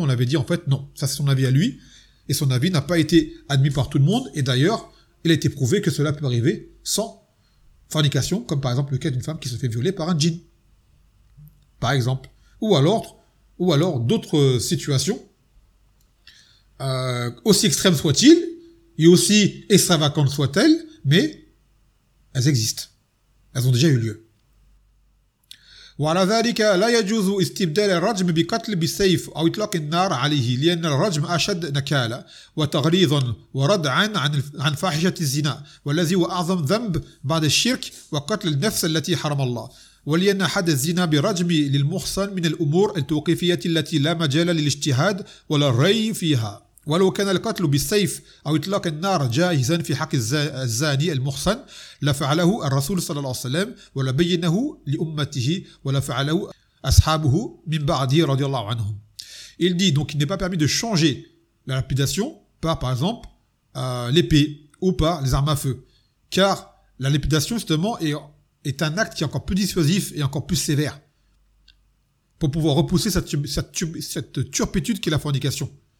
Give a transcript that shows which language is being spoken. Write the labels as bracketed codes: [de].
[fr] On l'avait dit en fait non, ça c'est son avis à lui, et son avis n'a pas été admis par tout le monde, et d'ailleurs il a été prouvé que cela peut arriver sans fornication, comme par exemple le cas d'une femme qui se fait violer par un djinn, par exemple. Ou alors d'autres situations aussi extrêmes soient-ils, et aussi extravagantes soient-elles, mais elles existent. Elles ont déjà eu lieu. [ar] وعلى ذلك لا يجوز استبدال الرجم بقتل بسيف أو إطلاق النار عليه لأن الرجم أشد نكالا وتغليظا وردعا عن فاحشة الزنا والذي هو أعظم ذنب بعد الشرك وقتل النفس التي حرم الله ولأن حد الزنا برجم للمحصن من الأمور التوقيفية التي لا مجال للاجتهاد ولا الري فيها ولو كان القتل بالسيف أو إطلاق النار جاهزا في حق الزاني المحصن لفعله الرسول صلى الله عليه وسلم ولبينه لأمته ولفعله أصحابه من بعده رضي الله عنهم. [fr] Il dit donc qu'il n'est pas permis de changer la lapidation par exemple l'épée ou par les armes à feu, car la lapidation justement est un acte qui est encore plus dissuasif et encore plus sévère pour pouvoir repousser cette turpitude qu'est la fornication.